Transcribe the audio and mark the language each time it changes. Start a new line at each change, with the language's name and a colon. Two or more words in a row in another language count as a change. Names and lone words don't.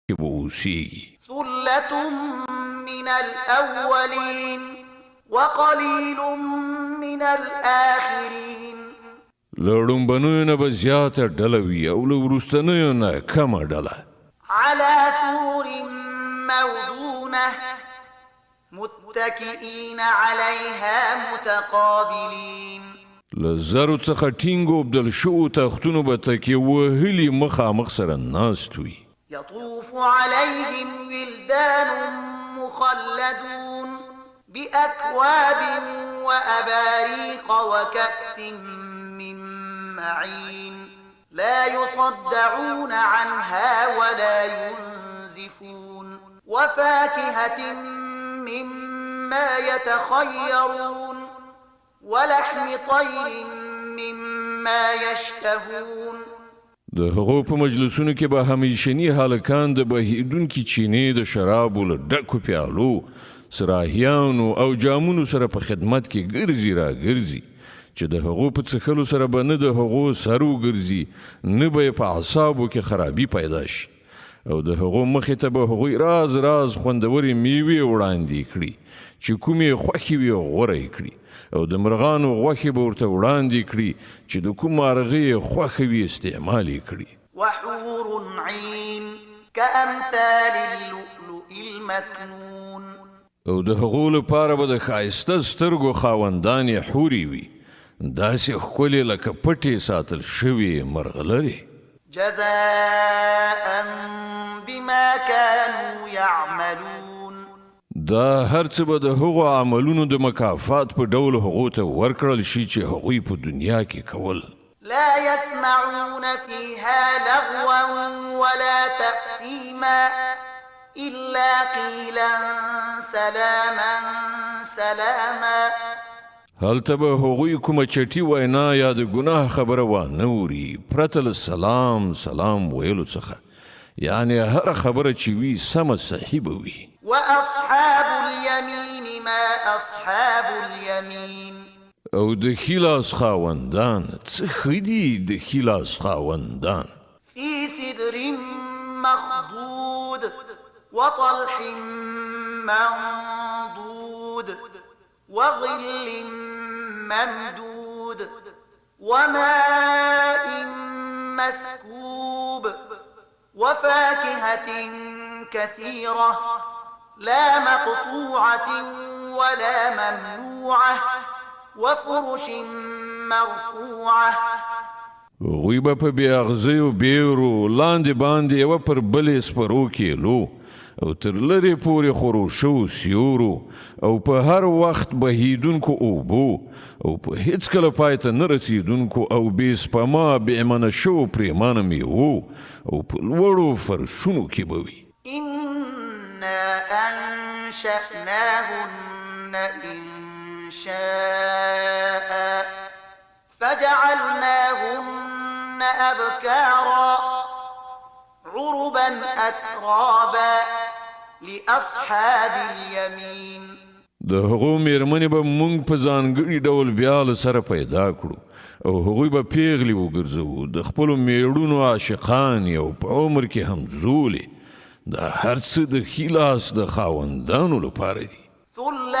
Pashto: کې به اوسیږي.
Arabic: ثلة من الأولين وقليل من الآخرين.
Pashto: له ړومبنیو نه به زیاته ډله وي او له وروستنیو نه کمه ډله.
Arabic: على سور موضونة متكئين عليها متقابلين.
Pashto: له زرو څخه ټینګو بدل شوو تختونو به تکیه وهلي مخامخ سره ناست وي.
Arabic: يطوف عليهم ولدان مخلدون بأكواب وأباريق وكأس من معين لا يصدعون عنها ولا ينزفون وفاكهة مما يتخيرون ولحم طير مما يشتهون.
Pashto: د هغو په مجلسونو کې به همیشني هلکان د بهیدونکي چینې د شرابو له ډکو پیالو سراهیانو او جامونو سره په خدمت کې ګرځي را ګرځي چې د هغو په څښلو سره به نه د هغو سر وګرځي نه به یې په اعصابو کې خرابي پیدا شي او د هغو مخې ته به هغوی راز راز خوندورې میوې وړاندې کړي چې کومې خوښې وي غوره یې کړي او د مرغانو غوښې به ورته وړاندې کړي چې د کوم مارغې یې خوښه وي استعمال یې کړي.
Arabic: وحور عین كأمثال اللؤلؤ المكنون.
Pashto: او د هغو لپاره به د ښایسته سترګو خاوندانې حورې وي داسې ښکلې لکه پټې ساتل شوې مرغلرې.
Arabic: جزاء بما كانوا يعملون.
Pashto: دا هر څه به د هغو عملونو د مکافات په ډول هغو ته ورکړل شي چې هغوی په دنیا کې کول.
Arabic: لا يسمعون فيها لغوا ولا تأثيما إلا قيلا سلاما سلاما.
Pashto: هلته به هغوی کومه چټي وینا یا د ګناه خبره وانه اوري پرته له سلام سلام ویلو څخه، یعنی هر خبره چې وي سمه صحیح به وي.
Arabic: وأصحاب اليمين ما أصحاب اليمين.
Pashto: او د ښي لاس خاوندان څه ښه دي د ښي لاس خاوندان.
Arabic: في سدر مخضود وطلح منضود وظل ممدود وماء مسكوب وفاكهة كثيرة لا مقطوعة ولا ممنوعة وفرش مرفوعة.
Pashto: غوی به په بې اغزیو بیرو لاندې باندې یوه پر بلې سپرو کیلو او تر لرې پورې خورو شو سیورو او په هر وخت بهیدونکو اوبو او په هیڅ کله پای ته نه رسیدونکو او بې سپما بې امنه شو پرېمانه میوو او په لوړو فرشونو کې به وي.
Arabic: إنا أنشأناهن إنشاء فجعلناهن أبكارا عربا أترابا لأصحاب اليمين.
Pashto: د هغو میرمنې به مونږ په ځانګړي ډول بیا له سره پیدا کړو او هغوی به پیغلې وګرځوو د خپلو میړونو عاشقانې او په عمر کې همزولې. دا هر څه د ښي لاس د خاوندانو لپاره دي.